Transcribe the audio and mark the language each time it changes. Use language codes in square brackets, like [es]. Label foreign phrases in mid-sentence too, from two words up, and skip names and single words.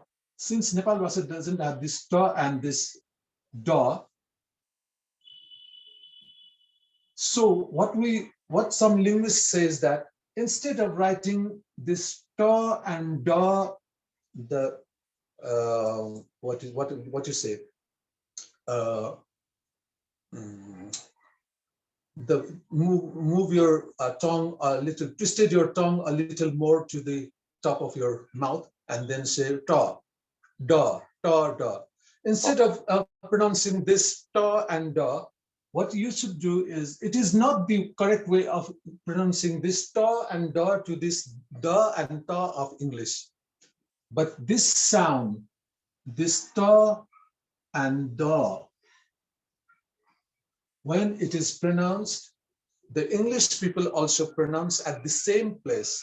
[en] Since Nepalbhasa doesn't have this ta and this da, so what some linguists say is that instead of writing this ta and da, the what you say, the move your tongue a little, twisted your tongue a little more to the top of your mouth, and then say ta, da, ta, da. Instead of pronouncing this ta and da, what you should do is, it is not the correct way of pronouncing this ta and da to this da and ta of English. But this sound, this ta and da, when it is pronounced, the English people also pronounce at the same place.